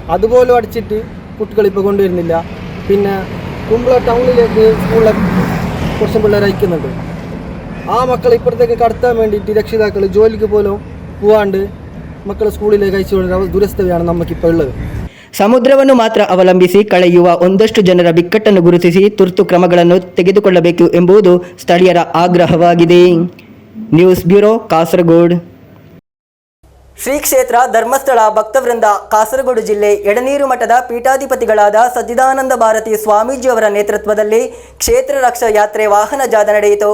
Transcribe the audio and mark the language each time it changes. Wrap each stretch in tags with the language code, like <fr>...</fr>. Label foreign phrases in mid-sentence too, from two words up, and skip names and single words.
<ml>അതുപോലും അടിച്ചിട്ട് കുട്ടികളിപ്പോൾ കൊണ്ടുവരുന്നില്ല. പിന്നെ കുമ്പള ടൗണിലേക്ക് സ്കൂളിലെ കുറച്ച് പിള്ളേർ അയക്കുന്നുണ്ട്. ആ മക്കൾ ഇപ്പുറത്തേക്ക് കടത്താൻ വേണ്ടിയിട്ട് രക്ഷിതാക്കൾ ജോലിക്ക് പോലും പോവാണ്ട് മക്കളെ സ്കൂളിലേക്ക് അയച്ചു കൊടുക്കുന്ന ദുരസ്ഥതയാണ് നമുക്കിപ്പോൾ ഉള്ളത്.</ml> <kn>ಸಮುದ್ರವನ್ನು ಮಾತ್ರ ಅವಲಂಬಿಸಿ ಕಳೆಯುವ ಒಂದಷ್ಟು ಜನರ ಬಿಕ್ಕಟ್ಟನ್ನು ಗುರುತಿಸಿ ತುರ್ತು ಕ್ರಮಗಳನ್ನು ತೆಗೆದುಕೊಳ್ಳಬೇಕು ಎಂಬುದು ಸ್ಥಳೀಯರ ಆಗ್ರಹವಾಗಿದೆ. ನ್ಯೂಸ್ ಬ್ಯೂರೋ, ಕಾಸರಗೋಡು. ಶ್ರೀ ಕ್ಷೇತ್ರ ಧರ್ಮಸ್ಥಳ ಭಕ್ತವೃಂದ ಕಾಸರಗೋಡು ಜಿಲ್ಲೆ ಎಡನೀರು ಮಠದ ಪೀಠಾಧಿಪತಿಗಳಾದ ಸಚ್ಚಿದಾನಂದ ಭಾರತಿ ಸ್ವಾಮೀಜಿಯವರ ನೇತೃತ್ವದಲ್ಲಿ ಕ್ಷೇತ್ರ ರಕ್ಷಾ ಯಾತ್ರೆ ವಾಹನ ಜಾಥಾ ನಡೆಯಿತು.</kn>